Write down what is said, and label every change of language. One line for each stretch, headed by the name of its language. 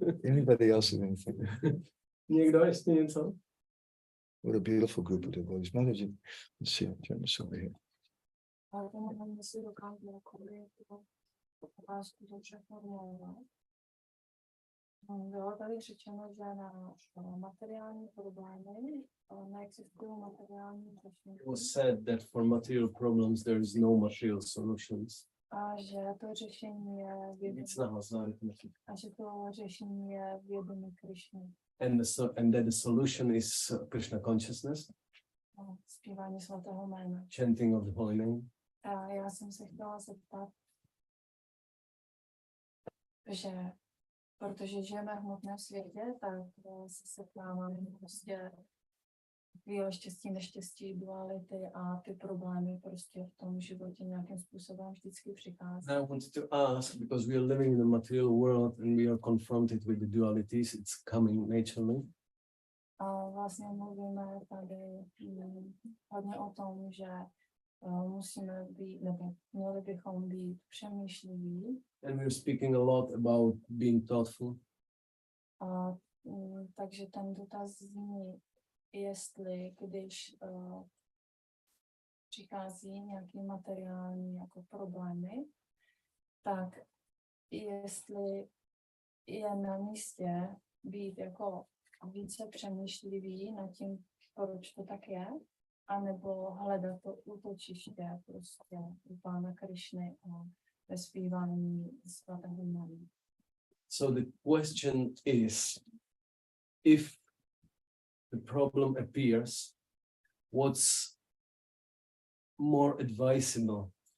English: Anybody else have anything?
Czech: Někdo ještě něco?
English: What a beautiful group of devotees. Mataji, let's see, I'll turn this over here.
Czech: Ale to mám si dokážu, jakoby to otázku to všechno mluvila. Bylo tady řečeno, že na materiální problémy neexistují materiální řešení.
English: It was said that for material problems there is no material solutions.
Czech: A že to řešení je Víc nahlas, a že to řešení je vědomí Krišny.
English: and that the solution is Krishna consciousness,
Czech: Zpívání svatého jména.
English: chanting of the holy name.
Czech: A já jsem se chtěla zeptat, že protože žijeme v hmotném světě, tak se setkáváme prostě chvíle štěstí, neštěstí, duality a ty problémy prostě v tom životě nějakým způsobem vždycky přichází.
English: I wanted to ask, because we are living in a material world and we are confronted with the dualities, it's coming naturally.
Czech: A vlastně mluvíme tady hodně o tom, že musíme být, nebo měli bychom být přemýšliví.
English: And we're speaking a lot about being thoughtful.
Czech: A takže ten dotaz zní, jestli když přichází nějaký materiální jako problémy, tak jestli je na místě být jako více přemýšlivý nad tím, proč to tak je, anebo hledat to útočiště prostě u Pána Krišny a ve zpívání svatého jména.
English: So the question is, if the problem appears, what's more advisable?